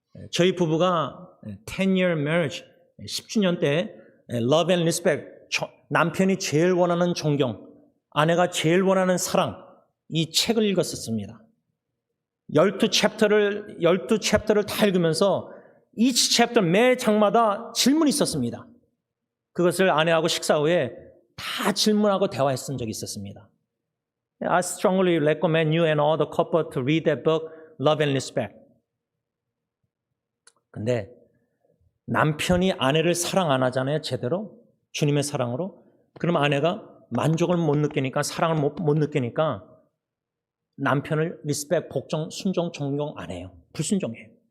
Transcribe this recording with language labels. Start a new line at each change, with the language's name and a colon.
Korean: 저희 부부가
English: 10-year marriage
Korean: 10주년 때 love and respect 남편이 제일 원하는 존경 아내가 제일 원하는 사랑 이 책을 읽었었습니다. 12챕터를 다 읽으면서
English: each chapter
Korean: 매 장마다 질문이 있었습니다. 그것을 아내하고 식사 후에 다 질문하고 대화했던 적이 있었습니다.
English: I strongly recommend you and all the couple to read that book, Love and Respect.
Korean: 근데 남편이 아내를 사랑 안 하잖아요, 제대로. 주님의 사랑으로. 그럼 아내가 만족을 못 느끼니까, 사랑을 못 느끼니까 남편을 리스펙, 복종, 순종, 존경 안 해요. 불순종해요.